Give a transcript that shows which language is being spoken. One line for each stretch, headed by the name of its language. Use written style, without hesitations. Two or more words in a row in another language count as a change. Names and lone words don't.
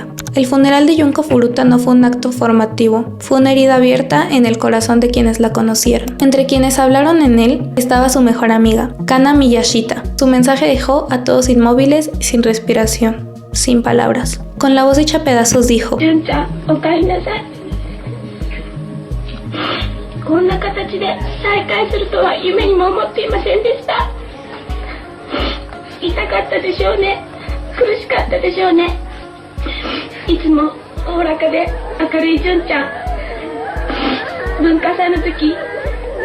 Spanish: El funeral de Junko Furuta no fue un acto formativo, fue una herida abierta en el corazón de quienes la conocieron. Entre quienes hablaron en él estaba su mejor amiga, Kana Miyashita. Su mensaje dejó a todos inmóviles y sin respiración, sin palabras. Con la voz hecha pedazos dijo:
Japanese: "純ちゃん、おかえりなさい. こんな形で再会するとは夢にも思っていませんでした。痛かったでしょうね。苦しかったでしょうね。いつもおおらかで明るい純ちゃん。文化祭の時